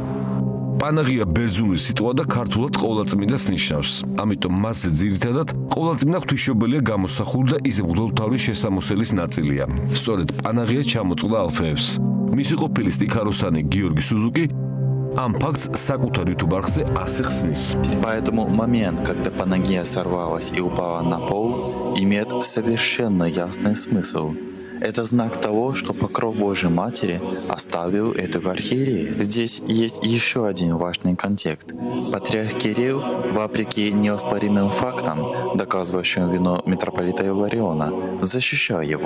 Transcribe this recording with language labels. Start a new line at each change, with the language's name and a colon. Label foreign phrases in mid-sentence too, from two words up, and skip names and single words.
Georgian: პანაღია ბერძნული სიტყვა და ქართულად ყოვლადწმინდას ნიშნავს. ამიტომ მასზე ძირითადად ყოვლადწმინდა ღვთისმშობელია გამოსახული და ის მღვდელმთავრის შესამოსელის ნაწილია. სწორედ პანაღია ჩამოწყდა ალფეევს. მისი ყოფილი სტიქაროსანი გიორგი სუზუკი ამ фактს საკუთარ YouTube არხზე ასე ხსნის.
Russian: Поэтому момент, когда Панагия сорвалась и упала на пол, имеет совершенно ясный смысл. Это знак того, что покров Божьей Матери оставил эту архиерею. Здесь есть еще один важный контекст. Патриарх Кирилл, вопреки неоспоримым фактам, доказывающим вину митрополита Илариона, защищал его.